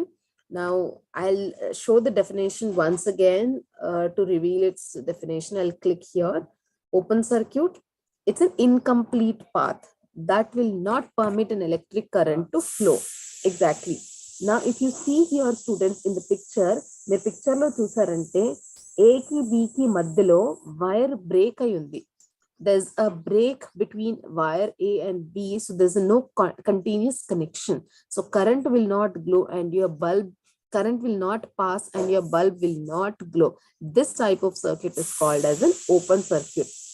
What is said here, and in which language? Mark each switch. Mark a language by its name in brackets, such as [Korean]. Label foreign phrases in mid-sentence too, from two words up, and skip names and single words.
[English] Now I'll show the definition once again to reveal its definition. I'll click here. Open circuit, it's an incomplete path that will not permit an electric current to flow. Exactly. Now if you see here, students, in the picture, [Telugu] మీ పిక్చర్ లో చూసారంటే A కి B కి మధ్యలో [English] wire break [Telugu] ayundi. [English] There's a break between wire A and B, so there's no continuous connection. So current will not glow and your bulb, current will not pass and your bulb will not glow. This type of circuit is called as an open circuit.